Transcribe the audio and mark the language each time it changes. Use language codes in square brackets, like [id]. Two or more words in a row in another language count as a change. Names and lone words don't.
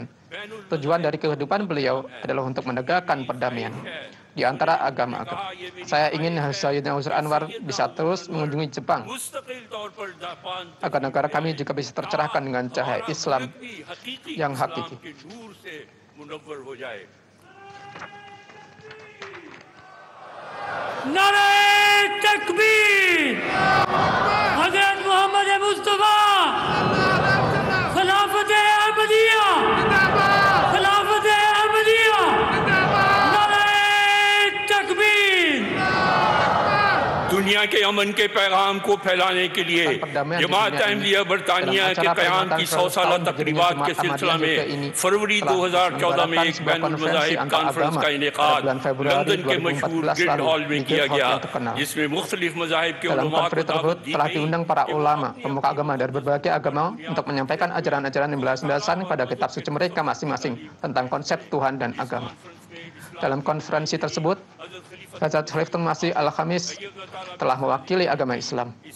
[id] Tujuan dari kehidupan beliau adalah untuk menegakkan perdamaian di antara agama-agama. Saya ingin Sayyidina Huzur Anwar bisa terus mengunjungi Jepang, agar negara kami juga bisa tercerahkan dengan cahaya Islam yang hakiki. [ur] نعرۂ تکبیر، حضرت محمد مصطفیٰ، خلافت احمدیہ، خلافت احمدیہ، نعرۂ تکبیر. دنیا کے امن کے پیغام کو پھیلانے کے لیے جماعت احمدیہ برطانیہ کے قیام کی 100 سالہ تقریبات کے سلسلہ میں فروری 2014 میں ایک بین المذاہب کانفرنس کا انعقاد لندن کے مشہور گلڈ ہال میں کیا گیا، جس میں مختلف مذاہب کے علما [id] telah diundang para ulama, pemuka agama dari berbagai agama untuk menyampaikan ajaran-ajaran yang berdasarkan pada kitab suci mereka masing-masing tentang konsep Tuhan dan agama. Dalam konferensi tersebut, Hazrat Khalifatul Masih Al-Khamis telah mewakili agama Islam.